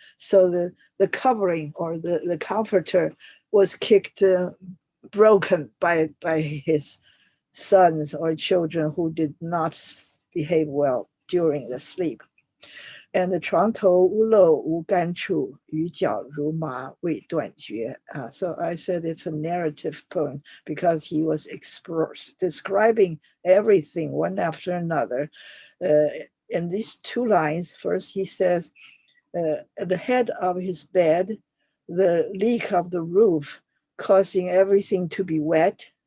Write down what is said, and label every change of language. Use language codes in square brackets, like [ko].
[en] So the covering or the comforter was kicked, broken by his sons or children who did not behave well during the sleep. And the [zh] 床头屋漏无干处，雨脚如麻未断绝. [en] So I said it's a narrative poem because he was describing everything one after another. In these two lines, first he says, at the head of his bed, the leak of the roof causing everything to be wet.